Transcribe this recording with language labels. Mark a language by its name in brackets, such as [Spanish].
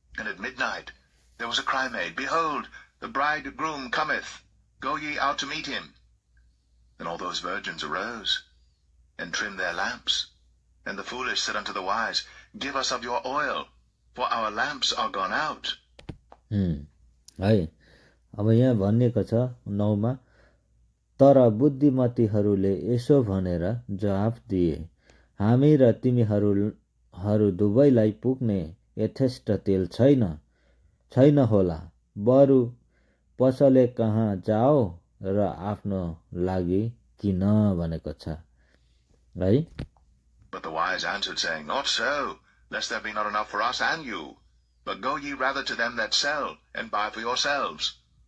[English] And at midnight there was a cry made, Behold, the bridegroom cometh, go ye out to meet him. Then all those virgins arose, and trimmed their lamps. And the foolish said unto the wise, Give us of your oil, for our lamps are gone out. [Nepali] है अब यहाँ भनिएको छ 9 मा, तर बुद्धिमतीहरूले यसो भनेर जवाफ दिए, हामी र तिमीहरू दुवैलाई पुग्ने यथेष्ट तेल छैन होला, बरु पसले कहाँ जाओ र आफ्नो लागि किन भनेको छ है। [English] But the wise answered, saying, Not so, lest there be not enough for us and you. But go ye rather to them that sell, and buy for yourselves.